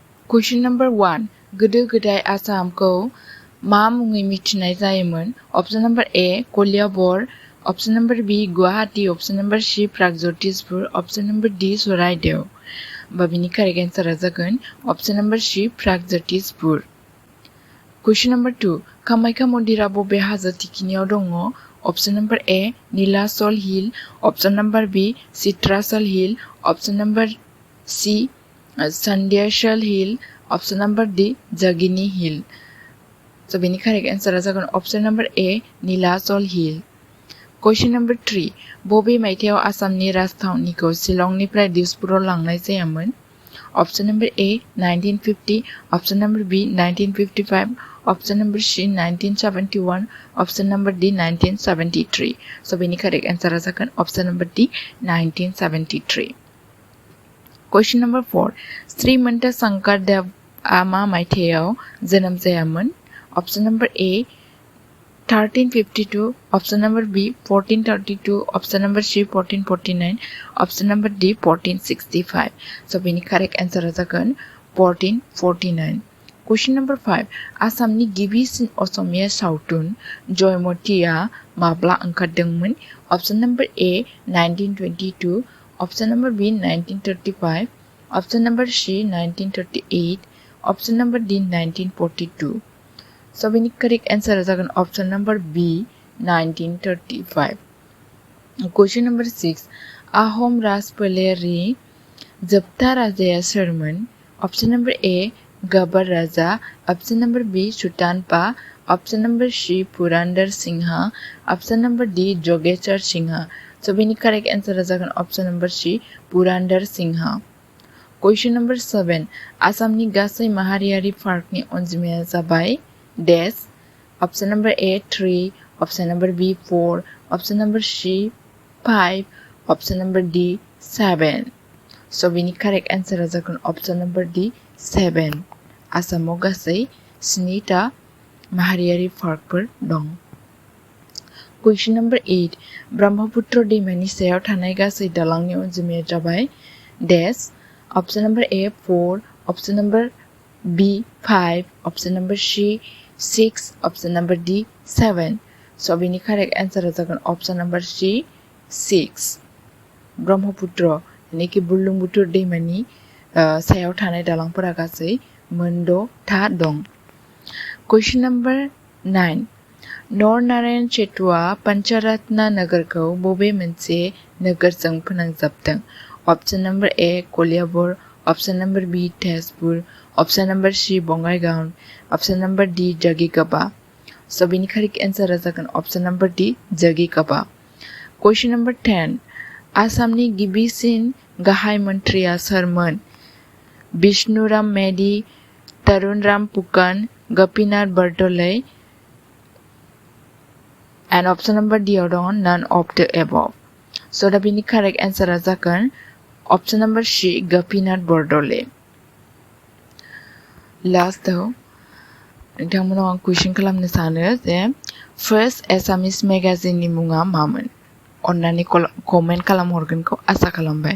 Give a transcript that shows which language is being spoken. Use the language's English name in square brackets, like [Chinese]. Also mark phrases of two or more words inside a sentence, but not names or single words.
[English] Question number 1. [Bodo] गोदो गोदाय आसामखौ मा मुङै मिथिनाय जायोमोन? [English] Option number A. कलियाबर. Option number B. गुवाहाटी. Option number C. प्रागज्योतिषपुर. Option number D. सराइदेव. बिनि correct answer जागोन Option number C. प्रागज्योतिषपुर. Question number 2. [Bodo] कामाख्या मन्दिरा बबे हाजो थिखिनियाव दङ? [English] Option number A. नीलाचल हिल. Option number B. चित्राचल हिल. Option number C. सन्ध्याचल हिल. Option number D. जागिनी हिल. So बिनि correct answer जागोन Option number A. नीलाचल हिल. Question number 3. [Bodo] बबे मायथाइयाव आसामनि राजथावनिखौ शिलंनिफ्राय दिसपुराव लांनाय जायामोन? [English] Option number A. 1950. Option number B. 1955. Option number C. 1971. Option number D. 1973. So बिनि correct answer जागोन Option number D. 1973. Question number 4. [Bodo] श्रीमन्त शंकरदेवआ मा मायथाइयाव जोनोम जायामोन? [English] Option number A. 1352. Option number B. 1432. Option number C. 1449. Option number D. 1465. So बिनि correct answer जागोन 1449. Question number 5. [Bodo] आसामनि गिबिसिन असमिया सावथुन जयमतीया माब्ला ओंखारदोंमोन? [English] Option number A. 1922. Option number B. 1935. Option number C. 1938. Option number D. 1942. So बिनि correct answer जागोन Option number B. 1935. Question number 6. [Bodo] आहम राजफोलेरनि जोबथा राजाया सोरमोन? [English] Option number A. गबर राजा. Option number B. सुतानपा. Option number C. पुरंदर सिंहा. Option number D. जोगेश्वर सिंहा. So बिनि correct answer जागोन Option number C. पुरंदर सिंहा. Question number 7. [Bodo] आसामनि गासै माहारियारि पार्कनि अनजिमाया जाबाय Dash. [English] Option number A. 3. Option number B. 4. Option number C. 5. Option number D. 7. So बिनि correct answer जागोन Option number D. 7. [Bodo] आसामाव गासै 7टा माहारियारि पार्कफोर दं. [English] Question number 8. [Bodo] ब्रह्मपुत्र दैमानि सायाव थानाय गासै दालांनि अनजिमाया जाबाय Dash. [English] Option number A. 4. Option number B. 5. Option number C. 6. Option number D. 7. So बिनि correct answer जागोन Option number C. 6. [Bodo] ब्रह्मपुत्र यानिकि बुरलुंबुथुर दैमानि सायाव थानाय दालांफोरा गासै मोनद'था दं. [English] Question number 9. [Bodo] नरनारायण सेतुआ पंचरत्न नगरखौ बबे मोनसे नोगोरजों फोनांजाबदों? [English] Option number A. कलियाबर. Option number B. तेजपुर. Option number C. बङाइगाव. Option number D. जगिगोबा. So बिनि correct answer जागोन Option number D. जगिगोबा. Question number 10. [Bodo] आसामनि गिबिसिन गाहाय मन्थ्रिया सोरमोन? विष्णुराम मेधि, तरुणराम पुकन, गोपीनाथ बरदलै. [English] And option number D [Bodo] आव दङ [English] none of the above. So दा बिनि correct answer जागोन Option number C. गोपीनाथ बरदलै. [Bodo] लास्टआव नोंथांमोनाव आं कुइसन खालामनो सानो जे [English] first Assamese magazine [Bodo] मुङा मामोन? अन्नानै कमेन्ट खालामहरगोनखौ आसा खालामबाय.